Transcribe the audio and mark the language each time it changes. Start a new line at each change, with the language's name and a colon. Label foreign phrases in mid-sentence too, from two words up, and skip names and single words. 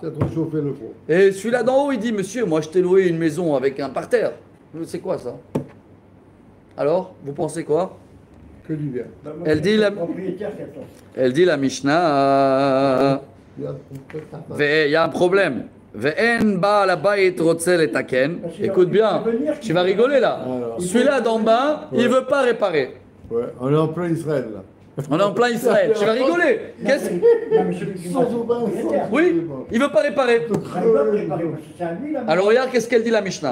French: Tu as trop chauffé le four. Et celui-là d'en haut, il dit monsieur, moi je t'ai loué une maison avec un parterre. C'est quoi ça? Alors, vous pensez quoi? Que du bien. Elle dit la, Propriétaire qui attend. elle dit la Mishnah. Il y a un problème.
Hebrew: ואין בעל הבית רוצה לתקן.
French: Écoute bien, tu vas rigoler là. Celui-là d'en bas, il veut pas réparer. Ouais, on est en plein Israël là. On est en plein Israël. Tu vas rigoler. Qu'est-ce- Non, mais celui qui m'a Oui, il veut pas réparer. Il va préparer, parce que c'est à lui, là. Alors regarde qu'est-ce qu'elle dit la Mishnah.